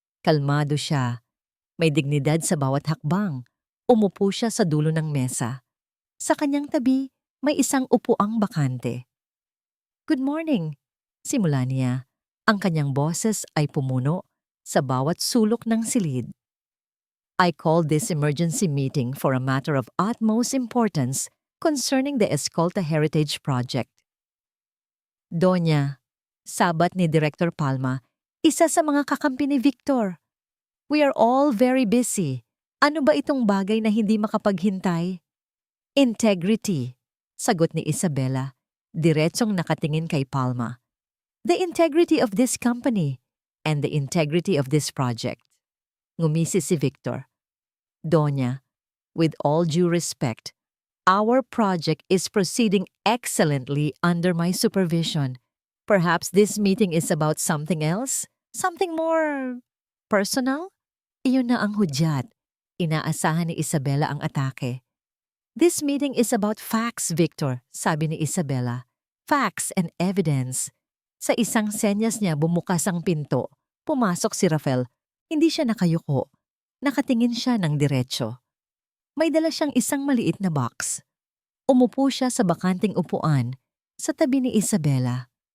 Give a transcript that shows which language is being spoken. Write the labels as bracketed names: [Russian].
[Filipino] Kalmado siya. May dignidad sa bawat hakbang. Umupo siya sa dulo ng mesa. Sa kanyang tabi, may isang upuang bakante. [English] Good morning, [Filipino] simula niya. Ang kanyang boses ay pumuno sa bawat sulok ng silid. [English] I called this emergency meeting for a matter of utmost importance concerning the Escolta Heritage Project. [Filipino] Donya, sabat ni Director Palma, isa sa mga kakampi ni Victor. [English] We are all very busy. [Filipino] Ano ba itong bagay na hindi makapaghintay? Integrity, sagot ni Isabela, diretsong nakatingin kay Palma. [English] The integrity of this company and the integrity of this project. [Filipino] Ngumisi si Victor. Donya, [English] with all due respect, our project is proceeding excellently under my supervision. Perhaps this meeting is about something else? Something more personal? [Filipino] Iyon na ang hudyat. Inaasahan ni Isabela ang atake. [English] This meeting is about facts, Victor, [Filipino] sabi ni Isabela. [English] Facts and evidence. [Filipino] Sa isang senyas niya bumukas ang pinto. Pumasok si Rafael. Hindi siya nakayuko. Nakatingin siya ng diretso. May dala siyang isang maliit na box. Umupo siya sa bakanting upuan sa tabi ni Isabela.